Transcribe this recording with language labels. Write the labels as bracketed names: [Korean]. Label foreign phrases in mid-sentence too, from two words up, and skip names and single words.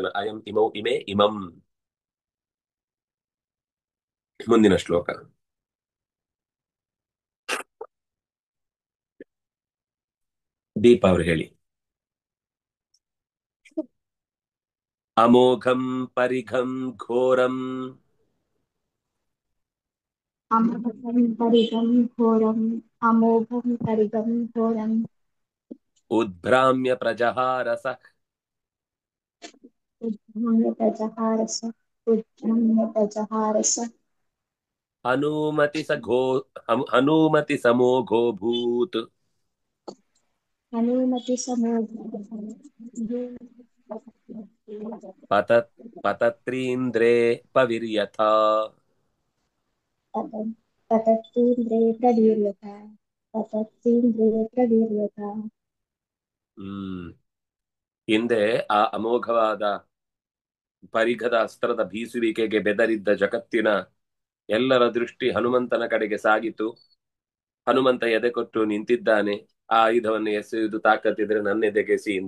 [Sanskrit] ಅಯಂ ಇಮೌ ಇಮೆ ಇಮಂ. [Kannada] ಮುಂದಿನ ಶ್ಲೋಕ. ದೀಪ ಅವರು ಹೇಳಿ. [Sanskrit] ಅಮೋಘಂ ಪರಿಘಂ ಘೋರಂ अमोघं परिगं घोरम् अमोघं परिगं घोरम् ಉದ್ಭ್ರಾಮ್ಯ ಪ್ರಜಹಾರಸ उद्भ्राम्यतजहारस उद्भ्राम्यतजहारस ಹನುಮತಿ ಸಮೋಘೋಭೂತ್ हनूमति ಪತತ್ರೀಂದ್ರೇ ಪವಿರ್ಯಥಾ. पतत्तीन्द्रे प्रवीर्यता पतत्तीन्द्रे प्रवीर्यता. [Kannada] ಹಿಂದೆ ಆ ಅಮೋಘವಾದ ಪರಿಘದ ಅಸ್ತ್ರದ ಬೀಸುವಿಕೆಗೆ ಬೆದರಿದ್ದ ಜಗತ್ತಿನ ಎಲ್ಲರ ದೃಷ್ಟಿ ಹನುಮಂತನ ಕಡೆಗೆ ಸಾಗಿತು. ಹನುಮಂತ ಎದೆ ಕೊಟ್ಟು ನಿಂತಿದ್ದಾನೆ. ಆ ಆಯುಧವನ್ನು ಎಸೆಯುವುದು ತಾಕತ್ತಿದ್ರೆ ನನ್ನ ಎದೆಗೆಸಿ ಅಂತ.